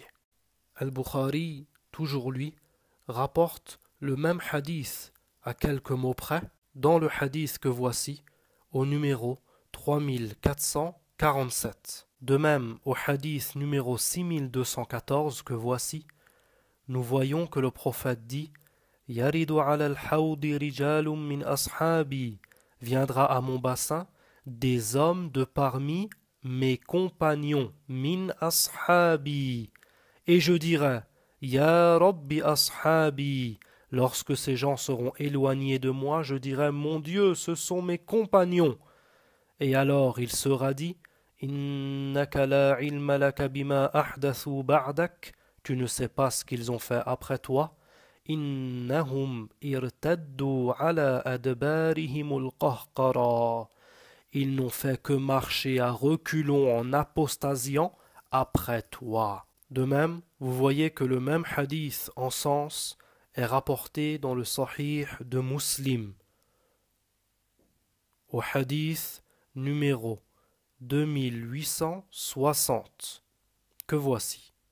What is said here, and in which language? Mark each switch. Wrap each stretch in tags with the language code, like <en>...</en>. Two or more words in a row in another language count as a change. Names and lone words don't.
<fr>Al-Bukhari, toujours lui, rapporte le même hadith à quelques mots près, dans le hadith que voici, au numéro 3447. De même, au hadith numéro 6214 que voici, nous voyons que le prophète dit</fr> <ar>يرد على الحوض رجال من أصحابي,</ar> <fr>viendra à mon bassin des hommes de parmi mes compagnons,</fr> <ar>من أصحابي,</ar> <fr>et je dirai</fr> <ar>يا رب أصحابي,</ar> <fr>lorsque ces gens seront éloignés de moi, je dirai Mon Dieu, ce sont mes compagnons. Et alors il sera dit</fr> <ar>إنك لا علم لك بما أحدثوا بعدك,</ar> <fr>tu ne sais pas ce qu'ils ont fait après toi.</fr> <ar>إنهم ارتدوا على أدبارهم القهقرى.</ar> <fr>Ils n'ont fait que marcher à reculons en apostasiant après toi. De même, vous voyez que le même hadith en sens est rapporté dans le Sahih de Muslim. Au hadith numéro 2860, que voici.</fr>